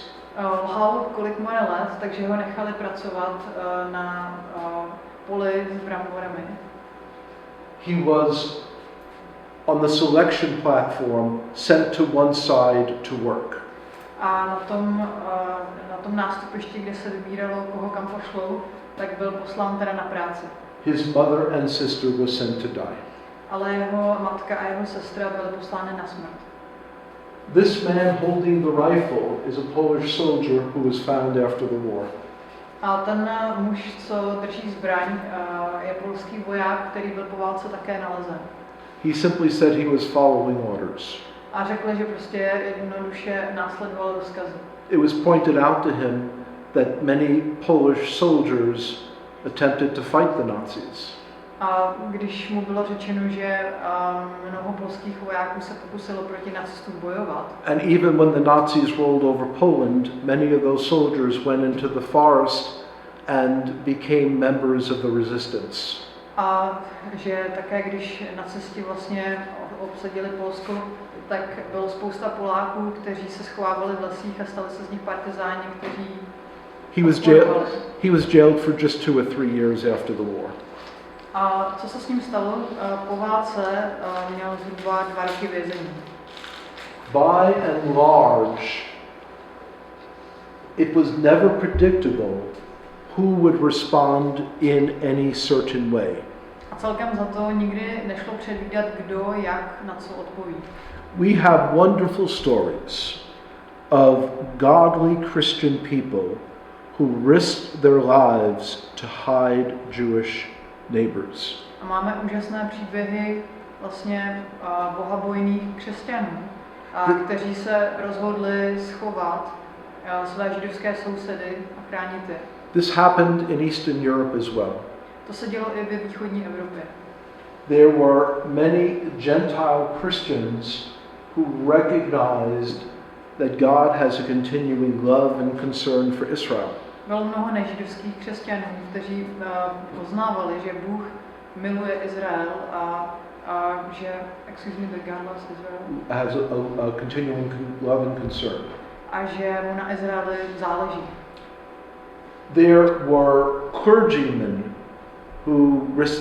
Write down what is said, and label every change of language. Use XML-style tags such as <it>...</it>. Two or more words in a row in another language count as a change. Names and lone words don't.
<cs>Lhal, kolik mu je let, takže ho nechali pracovat na poli s bramborami.</cs> <en>He was on the selection platform sent to one side to work.</en> <cs>A na tom nástupišti, kde se vybíralo, koho kam pošlou, tak byl poslán teda na práci.</cs> <en>His mother and sister were sent to die.</en> <cs>Ale jeho matka a jeho sestra byly poslány na smrt.</cs> <en>This man holding the rifle is a Polish soldier who was found after the war.</en> <cs>A ten muž, co drží zbraň, je polský voják, který byl po válce také nalezen.</cs> <en>He simply said he was following orders.</en> <cs>A řekl, že prostě jednoduše následoval rozkazy.</cs> <en>It was pointed out to him that many Polish soldiers attempted to fight the Nazis.</en> <cs>A když mu bylo řečeno, že mnoho polských vojáků se pokusilo proti nacistům bojovat.</cs> <en>And even when the Nazis rolled over Poland, many of those soldiers went into the forest and became members of the resistance.</en> <cs>A že také když nacisti vlastně obsadili Polsko, tak bylo spousta Poláků, kteří se schovávali v lesích a stali se z nich partizáni, kteří</cs> <en>He was jailed for just 2 or 3 years after the war.</en> <cs>A co se s ním stalo? Po válce měl zhruba 2 roky vězení.</cs> <en>By and large, it was never predictable who would respond in any certain way.</en> <cs>A celkem za to nikdy nešlo předvídat, kdo jak na co odpoví.</cs> <en>We have wonderful stories of godly Christian people who risked their lives to hide Jewish neighbors.</en> <cs>A máme úžasné příběhy vlastně bohabojných křesťanů, kteří se rozhodli schovat své židovské sousedy a chránit je.</cs> <en>This happened in Eastern Europe as well.</en> <cs>To se dělo i ve východní Evropě.</cs> <en>There were many Gentile Christians who recognized that God has a continuing love and concern for Israel.</en> <cs>Bylo mnoho nežidovských křesťanů, kteří poznávali, že Bůh miluje Izrael a že,</cs> <en>excuse me, that God loves Israel. Has a continuing love and concern.</en> <cs>A že mu na Izraeli záleží.</cs> <en>there were clergymen who</en>